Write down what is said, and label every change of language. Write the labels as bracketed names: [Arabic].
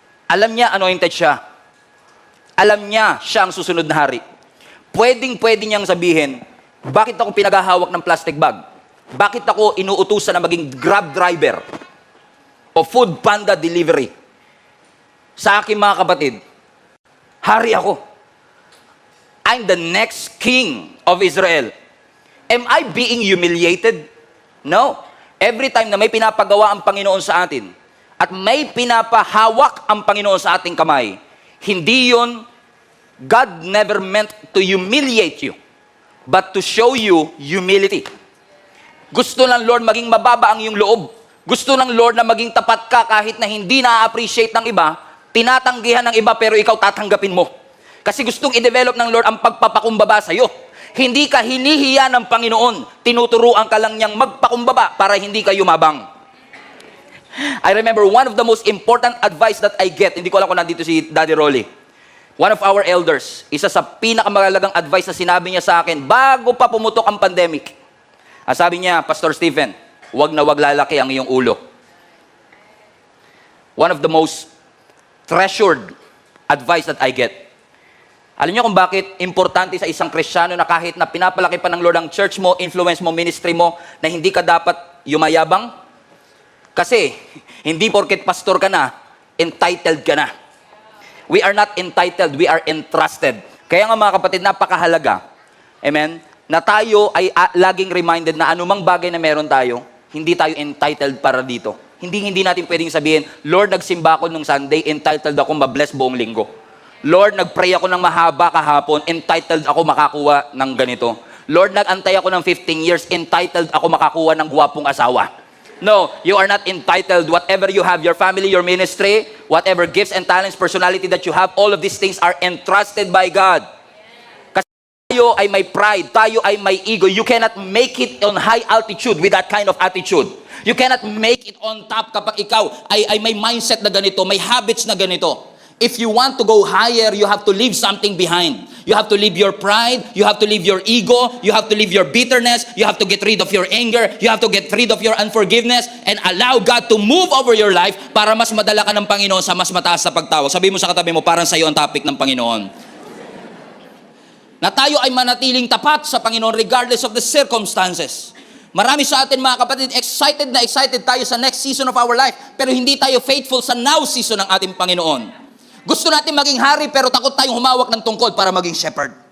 [Filipino] Alam niya anointed siya. Alam niya siya ang susunod na hari. Pwede niyang sabihin, bakit ako pinaghahawak ng plastic bag? Bakit ako inuutusan na maging Grab driver o food panda delivery? Sa akin mga kapatid, hari ako. [English] I'm the next king of Israel. Am I being humiliated? No. Every time [Filipino] na may pinapagawa ang Panginoon sa atin at may pinapahawak ang Panginoon sa ating kamay, hindi yun, [English] God never meant to humiliate you, but to show you humility. [Filipino] Gusto ng Lord maging mababa ang iyong loob. Gusto ng Lord na maging tapat ka kahit na hindi na-appreciate ng iba, tinatanggihan ng iba pero ikaw tatanggapin mo. Kasi gustong i-develop ng Lord ang pagpapakumbaba sa iyo. Hindi ka hinihiya ng Panginoon. Tinuturuan ka lang niyang magpakumbaba para hindi ka yumabang. [English] I remember one of the most important advice that I get, [Filipino] hindi ko alam kung nandito si Daddy Rolly. [English] One of our elders, [Filipino] isa sa pinakamagalagang advice na sinabi niya sa akin bago pa pumutok ang pandemic. Sabi niya, Pastor Stephen, wag na wag lalaki ang iyong ulo. [English] One of the most treasured advice that I get. [Filipino] Alam niyo kung bakit importante sa isang Kristiyano na kahit na pinapalaki pa ng Lord ang church mo, influence mo, ministry mo, na hindi ka dapat yumayabang? Kasi, hindi porket pastor ka na, entitled ka na. [English] We are not entitled, we are entrusted. [Filipino] Kaya nga mga kapatid, napakahalaga, amen, na tayo ay laging reminded na anumang bagay na meron tayo, hindi tayo entitled para dito. Hindi natin pwedeng sabihin, Lord, nagsimba ako nung Sunday, entitled ako ma-bless buong linggo. Lord, nagpray ako ng mahaba kahapon, entitled ako makakuha ng ganito. Lord, nagantay ako ng 15 years, entitled ako makakuha ng gwapong asawa. [English] No, you are not entitled. Whatever you have, your family, your ministry, whatever gifts and talents, personality that you have, all of these things are entrusted by God. [Filipino] Kasi tayo ay may pride, tayo ay may ego. [English] You cannot make it on high altitude with that kind of attitude. You cannot make it on top [Filipino] kapag ikaw ay may mindset na ganito, may habits na ganito. [English] If you want to go higher, you have to leave something behind. You have to leave your pride, you have to leave your ego, you have to leave your bitterness, you have to get rid of your anger, you have to get rid of your unforgiveness, and allow God to move over your life [Filipino] para mas madala ka ng Panginoon sa mas mataas na pagtawag. Sabi mo sa katabi mo, parang sa'yo ang topic ng Panginoon. Na tayo ay manatiling tapat sa Panginoon [English] regardless of the circumstances. [Filipino] Marami sa atin mga kapatid, excited tayo sa next season of our life, pero hindi tayo faithful sa now season ng ating Panginoon. Gusto natin maging hari pero takot tayong humawak ng tungkod para maging shepherd.